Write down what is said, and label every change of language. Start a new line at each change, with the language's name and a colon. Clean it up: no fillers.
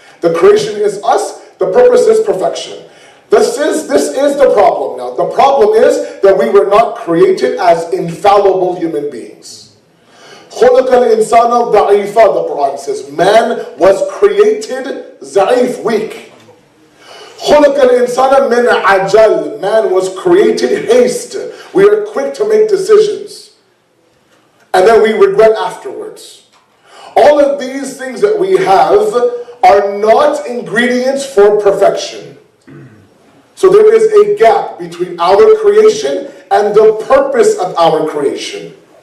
English: The creation is us, the purpose is perfection. This is the problem now. The problem is that we were not created as infallible human beings.
Arabic: خُلِقَ الْإِنسَانَ ضَعِيفًا,
English: the Quran says. Man was created za'if, weak.
Arabic: خُلِقَ الْإِنسَانَ مِنْ Ajal.
English: Man was created haste. We are quick to make decisions. And then we regret afterwards. All of these things that we have are not ingredients for perfection. So there is a gap between our creation and the purpose of our creation.